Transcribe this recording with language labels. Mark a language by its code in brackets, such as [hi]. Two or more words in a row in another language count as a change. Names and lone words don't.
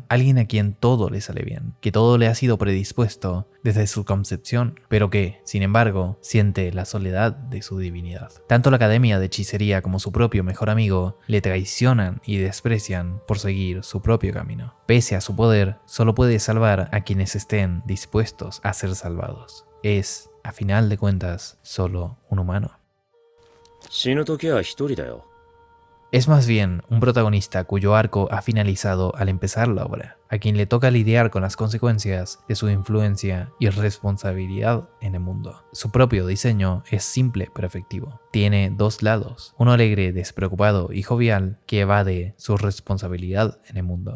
[es] Alguien a quien todo le sale bien, que todo le ha sido predispuesto desde su concepción, pero que, sin embargo, siente la soledad de su divinidad. Tanto la academia de hechicería como su propio mejor amigo le traicionan y desprecian por seguir su propio camino. Pese a su poder, solo puede salvar a quienes estén dispuestos a ser salvados. Es, a final de cuentas, solo un humano. [ja] 死ぬ時は一人だよ。 [es] Es más bien un protagonista cuyo arco ha finalizado al empezar la obra, a quien le toca lidiar con las consecuencias de su influencia y responsabilidad en el mundo. Su propio diseño es simple pero efectivo. Tiene dos lados, uno alegre, despreocupado y jovial que evade su responsabilidad en el mundo.